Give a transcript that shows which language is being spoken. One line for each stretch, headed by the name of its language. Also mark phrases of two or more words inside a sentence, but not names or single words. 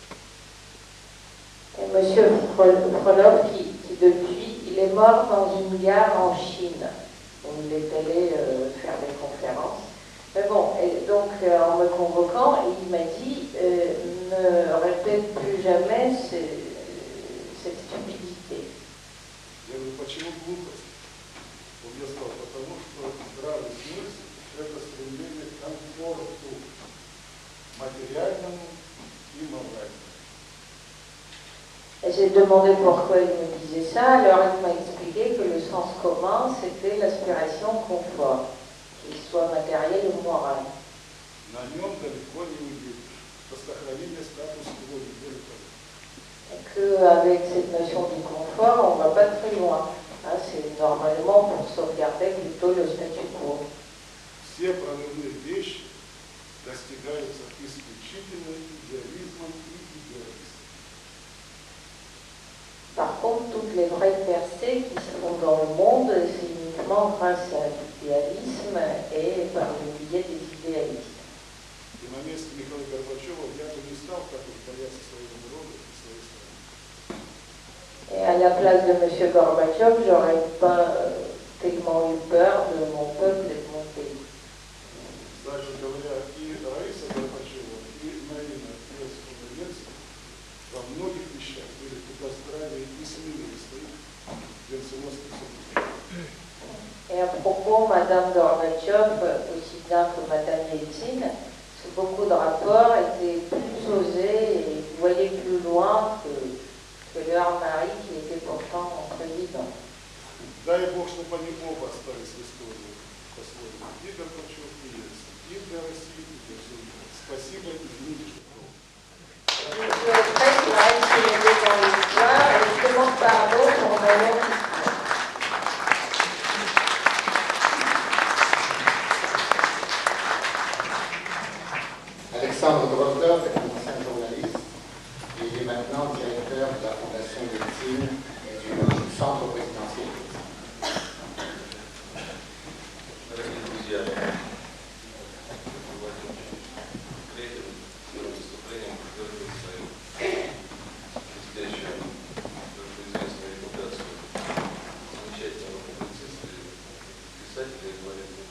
French: Et M. Frolov, qui depuis, il est mort dans une gare en Chine, où il est allé faire des conférences. Mais bon, et donc en me convoquant, il m'a dit ne répète plus jamais cette stupidité.
Russian: Я говорю, почему глупость? Он мне сказал, потому что здравый смысл – это стремление к комфорту материальному и моральному.
French: Et j'ai demandé pourquoi il me disait ça, alors il m'a expliqué que le sens commun, c'était l'aspiration confort, qu'il soit matériel ou moral.
Russian: На нем далеко не уедешь. По сохранению статус-кво не более того.
French: Et qu'avec cette notion du confort, on ne va pas très loin. Hein, c'est normalement pour sauvegarder plutôt le statu quo.
Russian: Все прорывные вещи достигаются исключительно идеализмом и идеалистом.
French: Par contre, toutes les vraies percées qui se font dans le monde, c'est uniquement grâce à l'idéalisme et par le biais des idéalistes.
Russian: И на месте Михаила Горбачева я бы не стал так уж бояться своего народа и своей страны.
French: Et à la place de M. Gorbatchev, j'aurais pas tellement eu peur de mon peuple et de mon pays.
Russian: Кстати говоря, и Раиса Горбачева, и Марина Ельцин во многих вещах были куда здравее и смелее своих венценосных супругов. Et à propos, Madame Gorbatchev, aussi bien que Madame Yeltsin, beaucoup de rapports étaient plus osés et voyaient plus loin que leur mari qui était pourtant mon président. Дай Бог, чтобы они оба остались в истории по-своему. И Горбачев, и Ельцин. И для России, и для всего мира. Спасибо, извините, что
French: Je souhaiterais qu'il reste dans l'histoire et je demande pardon pour ma longue histoire. Alexandre Drozdov est un ancien journaliste et il est maintenant directeur de la Fondation Yeltsin et du Centre présidentiel.
Russian: Дорогие друзья, третьим первым выступлением подтвердил свою блестящую, известную репутацию замечательного публициста и писателя, и говорит